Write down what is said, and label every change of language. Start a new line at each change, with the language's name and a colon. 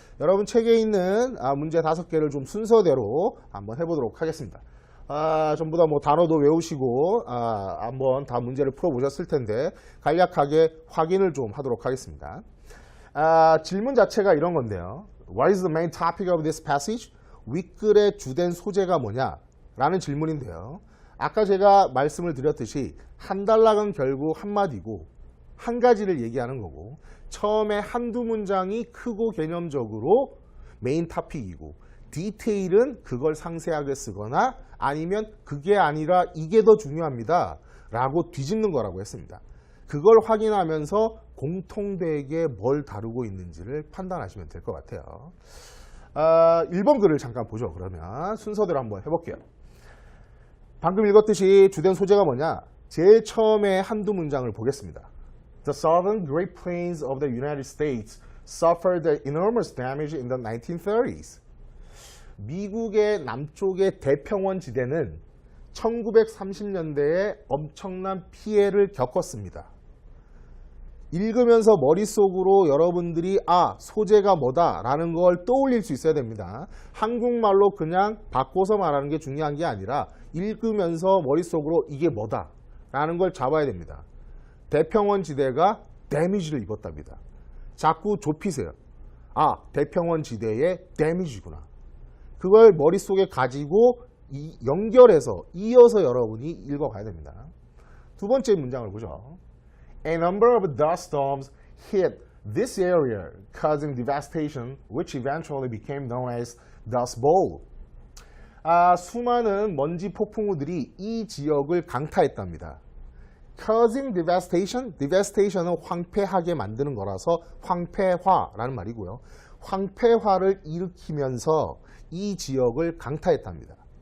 Korean: 여러분 책에 있는 문제 5개를 좀 순서대로 한번 해보도록 하겠습니다. 전부 다 뭐 단어도 외우시고 한번 다 문제를 풀어보셨을 텐데 간략하게 확인을 좀 하도록 하겠습니다. 질문 자체가 이런 건데요.
English: What is the main topic of this passage?
Korean: 윗글의 주된 소재가 뭐냐? 라는 질문인데요. 아까 제가 말씀을 드렸듯이 한 단락은 결국 한마디고 한 가지를 얘기하는 거고 처음에 한두 문장이 크고 개념적으로 메인 토픽이고 디테일은 그걸 상세하게 쓰거나 아니면 그게 아니라 이게 더 중요합니다 라고 뒤집는 거라고 했습니다. 그걸 확인하면서 공통되게 뭘 다루고 있는지를 판단하시면 될 것 같아요. 1번 글을 잠깐 보죠. 그러면 순서대로 한번 해볼게요. 방금 읽었듯이 주된 소재가 뭐냐? 제일 처음에 한두 문장을 보겠습니다.
English: The southern Great Plains of the United States suffered enormous damage in the 1930s.
Korean: 미국의 남쪽의 대평원 지대는 1930년대에 엄청난 피해를 겪었습니다. 읽으면서 머릿속으로 여러분들이 소재가 뭐다 라는 걸 떠올릴 수 있어야 됩니다. 한국말로 그냥 바꿔서 말하는 게 중요한 게 아니라 읽으면서 머릿속으로 이게 뭐다 라는 걸 잡아야 됩니다. 대평원 지대가 데미지를 입었답니다. 자꾸 좁히세요. 대평원 지대의 데미지구나. 그걸 머릿속에 가지고 연결해서 이어서 여러분이 읽어가야 됩니다. 두 번째 문장을 보죠.
English: A number of dust storms hit this area, causing devastation, which eventually became known as Dust Bowl.
Korean: 수많은 먼지 폭풍우들이 이 지역을 강타했답니다.
English: Causing devastation,
Korean: devastation은 황폐하게 만드는 거라서 황폐화라는 말이고요. 황폐화를 일으키면서 이 지역을 강타했답니다.